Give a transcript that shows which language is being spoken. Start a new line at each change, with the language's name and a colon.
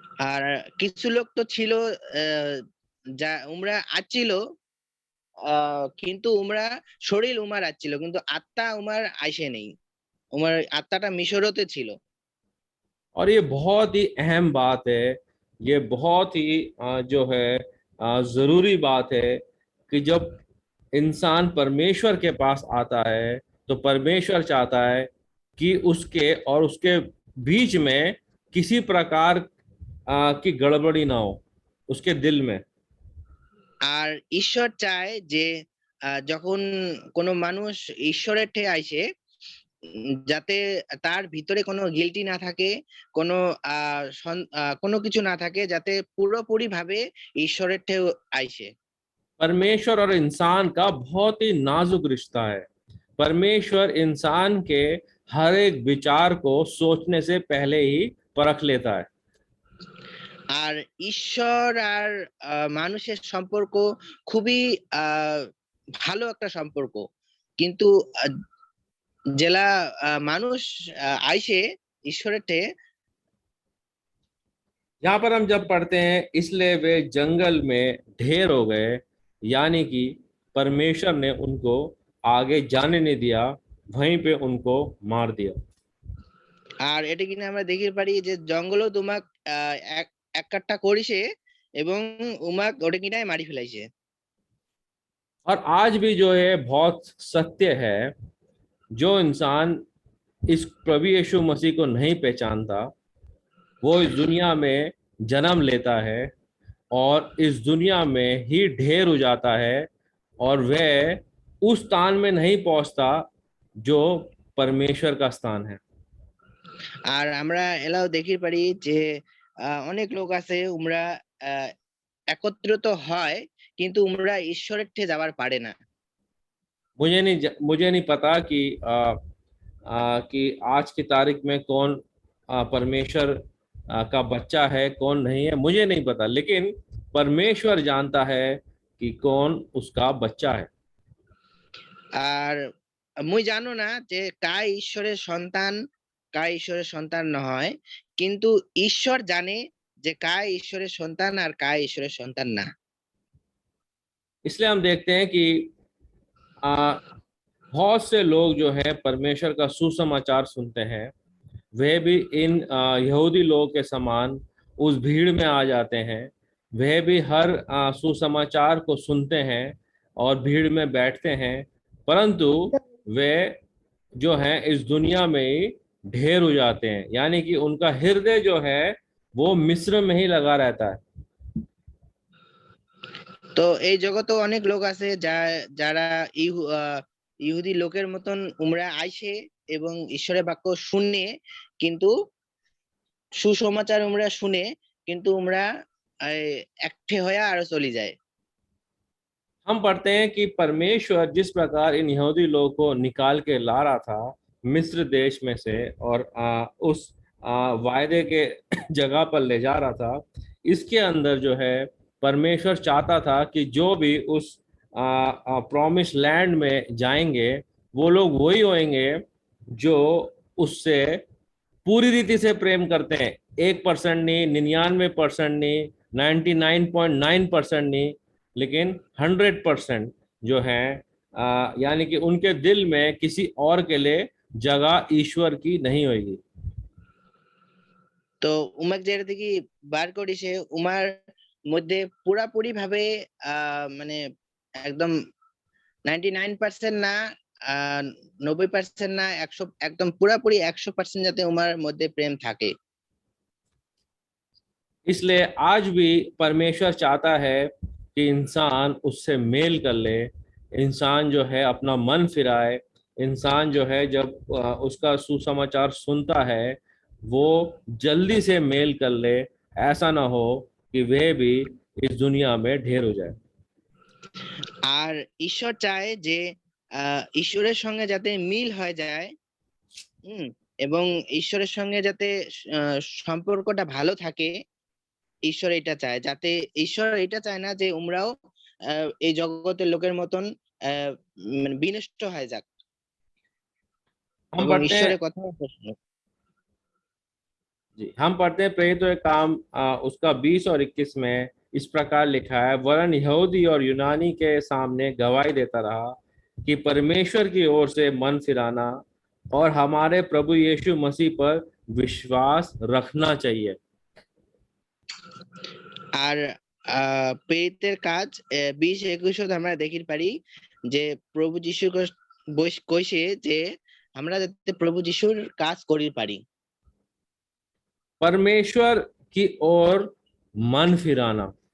Bangla: আর কিছু লোক তো ছিল যা উমরা আসছিল, কিন্তু উমরা শরীর উমার আসছিল, কিন্তু আত্মা উমার আইসে নেই। উমার আত্মাটা মিশরতে ছিল।
Hindi: और ये बहुत ही अहम बात है, ये बहुत ही जो है जरूरी बात है कि जब इंसान परमेश्वर के पास आता है तो परमेश्वर चाहता है कि उसके और उसके बीच में किसी प्रकार की गड़बड़ी ना हो उसके दिल में।
Bangla: আর ঈশ্বর চায় যে যখন কোনো মানুষ ঈশ্বরের ঠে আইসে, যাতে তার ভিতরে কোনো গিল্টি না থাকে, কোনো কোনো কিছু না থাকে, যাতে পুরোপুরি ভাবে ঈশ্বরের ঠে আইসে।
Hindi: परमेश्वर और इंसान का बहुत ही नाजुक रिश्ता है। परमेश्वर इंसान के हर एक विचार को सोचने से पहले ही परख लेता है।
Bangla: আর ঈশ্বর আর মানুষের সম্পর্ক খুবই ভালো একটা সম্পর্ক, কিন্তু জেলা মানুষ আইসে ঈশ্বরের ঠে।
Hindi: यहाँ पर हम जब पढ़ते हैं इसलिए वे जंगल में ढेर हो गए, यानी कि परमेश्वर ने उनको आगे जाने नहीं दिया, वहीं पे उनको मार दिया।
Bangla: আর এটা কিনা আমরা দেখতে পারি যে জঙ্গলও তোমাক এক এক কাট্টা করিছে এবং উমাক ওটা কিনায় মারি ফেলাইছে।
Hindi: और आज भी जो है बहुत सत्य है, जो इंसान इस प्रभु यीशु मसीह को नहीं पहचानता वो इस दुनिया में जन्म लेता है और इस दुनिया में ही ढेर हो जाता है और वह उस स्थान में नहीं पहुंचता जो परमेश्वर का स्थान है।
Bangla: আর আমরা এলাও দেখতে পারি যে অনেক লোক আছে উমরা একত্রিত হয়, কিন্তু উমরা ঈশ্বরের ঠে যাবার পারে না।
Hindi: मुझे नहीं पता कि आज की तारीख में कौन परमेश्वर का बच्चा है कौन नहीं है, मुझे नहीं पता, लेकिन परमेश्वर जानता है कि कौन उसका बच्चा है।
Bangla: আর মুই জানো না যে কার ঈশ্বরের সন্তান, কার ঈশ্বরের সন্তান নয়, কিন্তু ঈশ্বর জানে যে কার ঈশ্বরের সন্তান আর কার ঈশ্বরের সন্তান না।
Hindi: इसलिए हम देखते हैं कि बहुत से लोग जो है परमेश्वर का सुसमाचार सुनते हैं, वह भी इन यहूदी लोगों के समान उस भीड़ में आ जाते हैं। वह भी हर सुसमाचार को सुनते हैं और भीड़ में बैठते हैं, परंतु वे जो हैं इस दुनिया में ही ढेर हो जाते हैं, यानी कि उनका हृदय जो है वो मिस्र में ही लगा रहता है।
Bangla: তো এই জগতে অনেক লোক আছে যারা ইহুদি লোকের মতন উমরা আইসে এবং ঈশ্বরের বাক্য শুনে, কিন্তু সুসমাচার উমরা শুনে, কিন্তু উমরা একঠে হয়ে আরো চলে যায়।
Hindi: हम पढ़ते हैं कि परमेश्वर जिस प्रकार इन यहूदी लोगों को निकाल के ला रहा था मिस्र देश में से और उस वायदे के जगह पर ले जा रहा था, इसके अंदर जो है परमेश्वर चाहता था कि जो भी उस
English: promise land
Hindi: में जाएंगे वो लोग वही होंगे जो उससे पूरी रीति से प्रेम करते हैं। 1% नहीं, 99% नहीं, 99.9% नहीं, लेकिन 100% जो है यानी कि उनके दिल में किसी और के लिए जगह ईश्वर की नहीं होगी।
Bangla: তো উমাক যেটা থেকে বার করিছে, উমার মধ্যে পুরাপুরি ভাবে মানে একদম 99% না, 90% না, 100, একদম পুরাপুরি 100% যাতে উমার মধ্যে প্রেম থাকে।
Hindi: इसलिए आज भी परमेश्वर चाहता है कि इंसान उससे मेल कर ले, इंसान जो है अपना मन फिराए, इंसान जो है जब उसका सुसमाचार सुनता है वो जल्दी से मेल कर ले, ऐसा ना हो कि वह भी इस दुनिया में ढेर हो जाए।
Bangla: আর ঈশ্বর চায় যে ঈশ্বরের সঙ্গে যাতে মিল হয়ে যায়, এবং ঈশ্বরের সঙ্গে যাতে সম্পর্কটা ভালো থাকে। ঈশ্বর এটা চায়, যাতে ঈশ্বর এটা চায় না যে উমরাও এই জগতের লোকের মতন বিনষ্ট হয়ে যাক
Hindi: हम
Bangla: এবং
Hindi: पढ़ते हैं
Bangla: ঈশ্বরের কথা।
Hindi: जी, हम पढ़ते हैं प्रेरितों के काम उसका 20 और 21 में इस प्रकार लिखा है, वरन यहूदी और यूनानी के सामने गवाही देता रहा कि परमेश्वर की ओर से मन फिराना और हमारे प्रभु यीशु मसीह पर विश्वास रखना चाहिए।
Bangla: আর প্রেরিতের কাজ 20-21 আমরা দেখি পারি যে প্রভু যীশু কইছে যে আমরা যাতে প্রভু যীশুর কাজ করি পারি।
Hindi: परमेश्वर की ओर मन फिराना,